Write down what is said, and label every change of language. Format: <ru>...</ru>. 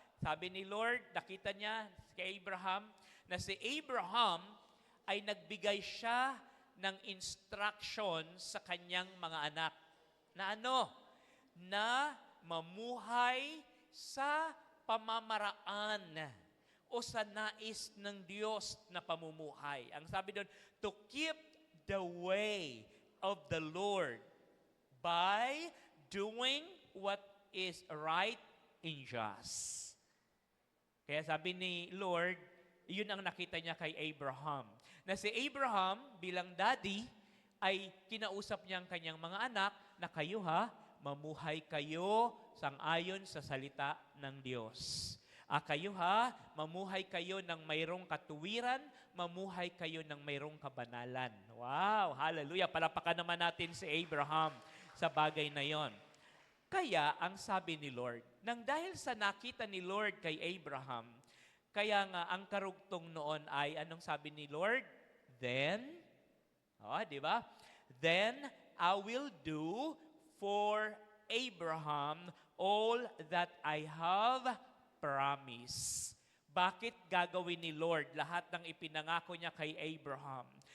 <tl>Sabi ni Lord, nakita niya kay Abraham, na si Abraham ay nagbigay siya ng instruction sa kanyang mga anak. Na Na mamuhay sa pamamaraan o sa nais ng Diyos na pamumuhay. Ang sabi doon,</tl> <en>to keep the way of the Lord by doing what is right and just.</en> <tl>Kaya sabi ni Lord, yun ang nakita niya kay Abraham. Na si Abraham bilang daddy ay kinausap niya ang kanyang mga anak na kayo mamuhay kayo sang-ayon sa salita ng Diyos. Kayo mamuhay kayo ng mayroong katuwiran, mamuhay kayo ng mayroong kabanalan. Wow, hallelujah. Palapakan naman natin si Abraham sa bagay na yon. Kaya, ang sabi ni Lord, nang dahil sa nakita ni Lord kay Abraham, kaya nga ang karugtong noon ay, anong sabi ni Lord? Then, di ba?</tl> <en>Then, I will do for Abraham all that I have promised.</en> <tl>Bakit gagawin ni Lord lahat ng ipinangako niya kay Abraham?</tl>